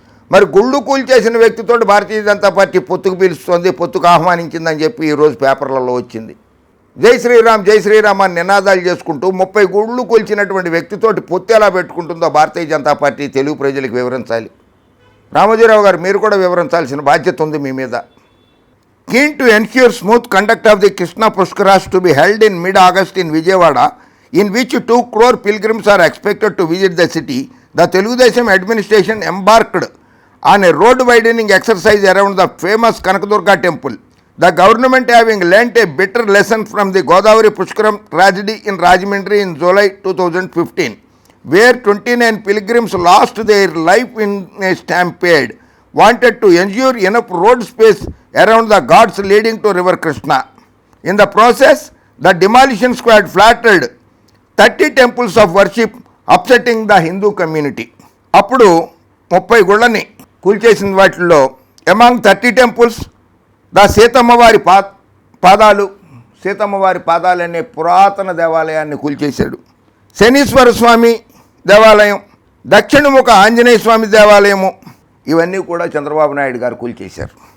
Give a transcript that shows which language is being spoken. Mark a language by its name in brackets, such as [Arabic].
[Telugu] మరి గుళ్ళు కూల్చేసిన వ్యక్తితో భారతీయ జనతా పార్టీ పొత్తుకు పిలుస్తోంది, పొత్తుకు ఆహ్వానించిందని చెప్పి ఈరోజు పేపర్లలో వచ్చింది. జై శ్రీరామ్, జై శ్రీరామ్ అని నినాదాలు చేసుకుంటూ 30 గుళ్ళు కూల్చినటువంటి వ్యక్తితోటి పొత్తు ఎలా పెట్టుకుంటుందో భారతీయ జనతా పార్టీ తెలుగు ప్రజలకు వివరించాలి. రామోజీరావు గారు, మీరు కూడా వివరించాల్సిన బాధ్యత ఉంది మీ మీద. [English] Keen to ensure smooth conduct of the Krishna Pushkaras to be held in mid-August in Vijayawada, in which 2 crore pilgrims are expected to visit the city, the Telugudesam administration embarked on a road widening exercise around the famous Kanakadurga temple. The government having learnt a bitter lesson from the Godavari Pushkaram tragedy in Rajahmundry in July 2015. where 29 pilgrims lost their life in a stampede, wanted to ensure enough road space around the ghats leading to river Krishna. In the process, the demolition squad flattened 30 temples of worship, upsetting the Hindu community. [Telugu] అప్పుడు 30 గుళ్ళని కూల్చేసిన వాటిల్లో [English] among 30 temples the [Telugu] సీతమ్మవారి పాదాలు, సీతమ్మవారి పాదాలనే పురాతన దేవాలయాన్ని కూల్చేశాడు. శనీశ్వర స్వామి దేవాలయం, దక్షిణముఖ ఆంజనేయ స్వామి దేవాలయము, ఇవన్నీ కూడా చంద్రబాబు నాయుడు గారు కూల్చేశారు.